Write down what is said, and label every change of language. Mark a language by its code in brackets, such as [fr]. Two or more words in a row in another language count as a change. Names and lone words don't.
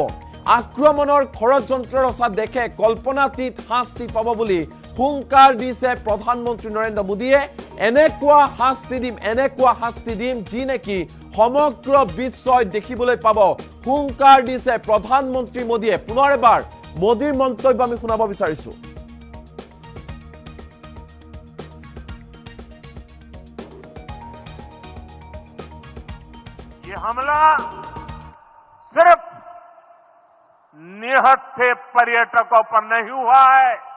[as] আক্ৰমণৰ ষড়যন্ত্ৰ ৰচা দেখে কল্পনাতীত শাস্তি পাব বুলি হুংকাৰ দিছে প্ৰধানমন্ত্ৰী নৰেন্দ্ৰ মোদীয়ে। এনেকুৱা শাস্তি দিম যি নেকি সমগ্ৰ বিশ্বই দেখিবলৈ পাব। হুংকাৰ দিছে প্ৰধানমন্ত্ৰী মোদীয়ে। পুনৰ এবাৰ মোদীৰ মন্তব্য আমি শুনাব বিচাৰিছো। [hi] ये हमला सिर्फ निहत्थे पर्यटकों पर नहीं हुआ है।